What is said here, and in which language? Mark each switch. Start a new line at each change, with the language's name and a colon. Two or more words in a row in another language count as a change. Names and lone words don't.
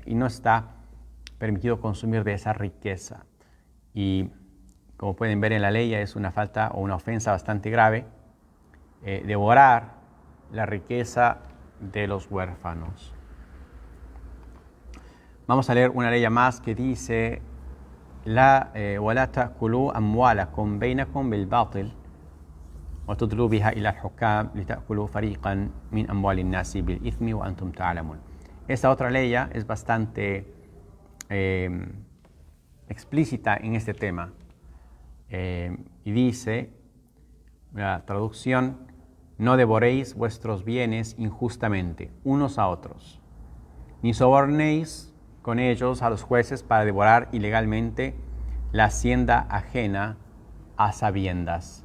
Spanish: Y no está permitido consumir de esa riqueza. Y como pueden ver en la ley, es una falta o una ofensa bastante grave devorar la riqueza de los huérfanos. Vamos a leer una ley más que dice:
Arabic: ولا تأكلوا أموالكم بينكم بالباطل وتدلوا بها إلى الحكام لتأكلوا فريقا من أموال الناس بالإثم وأنتم تعلمون.
Spanish: Esta otra ley es bastante explícita en este tema, y dice, la traducción: no devoréis vuestros bienes injustamente unos a otros, ni sobornéis con ellos a los jueces para devorar ilegalmente la hacienda ajena a sabiendas.